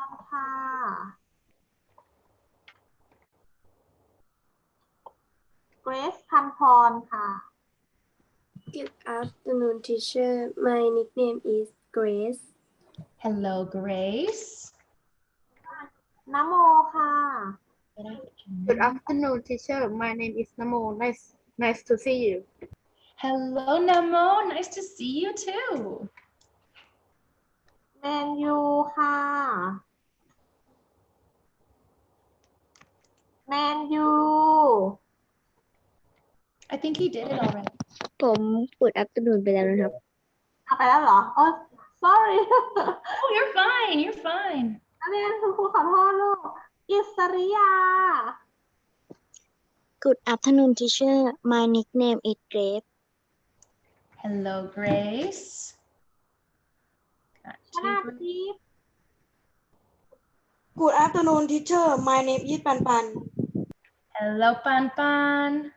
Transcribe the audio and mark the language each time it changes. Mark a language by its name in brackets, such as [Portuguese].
[Thai] ค่ะ Grace พันพรค่ะ [English] Good afternoon, teacher. My nickname is Grace. Hello, Grace. [Thai] นโมค่ะ [English] Good afternoon, teacher. My name is Namo. Nice to see you. Hello, Namo. Nice to see you too. [Thai] แมนยูค่ะ แมนยู [English] I think he did it already. [Thai] ผมเปิด afternoon ไปแล้วนะครับ เอาไปแล้วเหรอ sorry [English] Oh, you're fine. You're fine. [Thai] นักเรียนคือครูขอโทษลูก อิสริยา [English] Good afternoon, teacher. My nickname is Grace. Hello, Grace. Got [Thai] ชนา [English] two. [Thai] ทิพย์ [English] Good afternoon, teacher. My name is Pan Pan. Hello, Pan Pan.